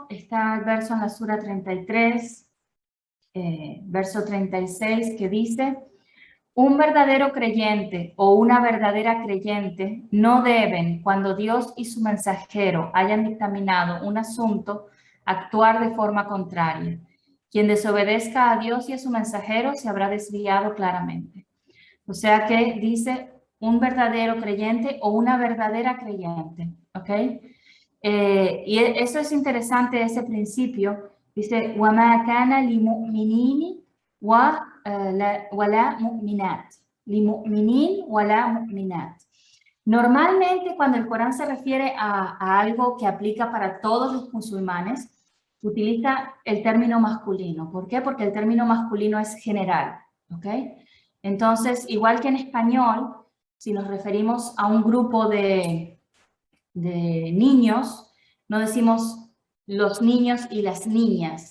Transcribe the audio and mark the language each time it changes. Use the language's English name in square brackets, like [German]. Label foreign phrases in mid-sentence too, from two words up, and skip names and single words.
[Spanish] Está el verso en la Sura 33, verso 36, que dice, un verdadero creyente o una verdadera creyente no deben, cuando Dios y su mensajero hayan dictaminado un asunto, actuar de forma contraria. Quien desobedezca a Dios y a su mensajero se habrá desviado claramente. O sea que dice un verdadero creyente o una verdadera creyente, ¿ok? Y eso es interesante, ese principio, Dice, [Arabic] وَمَا كَانَ لِمُؤْمِنِينِ وَلَا مُؤْمِنَاتٍ. لِمُؤْمِنِينَ وَلَا مُؤْمِنَاتٍ. [Spanish] Normalmente, cuando el Corán se refiere a algo que aplica para todos los musulmanes, utiliza el término masculino. ¿Por qué? Porque el término masculino es general, ¿ok? Entonces, igual que en español, si nos referimos a un grupo de niños, no decimos los niños y las niñas.